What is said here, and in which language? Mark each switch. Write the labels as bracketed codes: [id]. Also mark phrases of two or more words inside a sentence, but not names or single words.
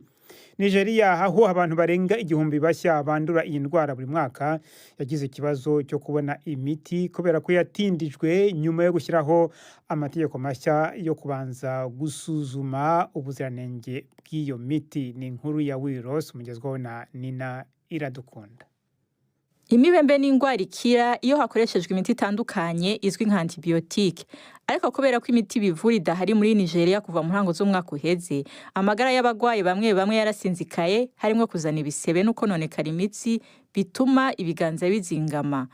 [rw] Nigeria, aho abantu barenga 1000 bashya bandura iyi ndwara buri mwaka, yagize ikibazo cyo kubona imiti kubera ko yatindijwe nyuma yo gushyiraho amategeko mashya yo kubanza gusuzuma ubuziranenge bw'iyo miti. [rn] Ni inkuru ya Wiros umugezwaho na Nina Iradukunda. [rw] Imibembe ni indwara ikira iyo hakoreshejwe imiti itandukanye izwi nka antibiotique. [rn] Ariko kubera ko imiti bivura idahari muri Nigeria kuva mu ntango z'umwaka uheze, amagara y'abagwayi bamwe yarasinzikaye, harimo kuzana ibisebe no kononekara imitsi bituma ibiganza bizingama.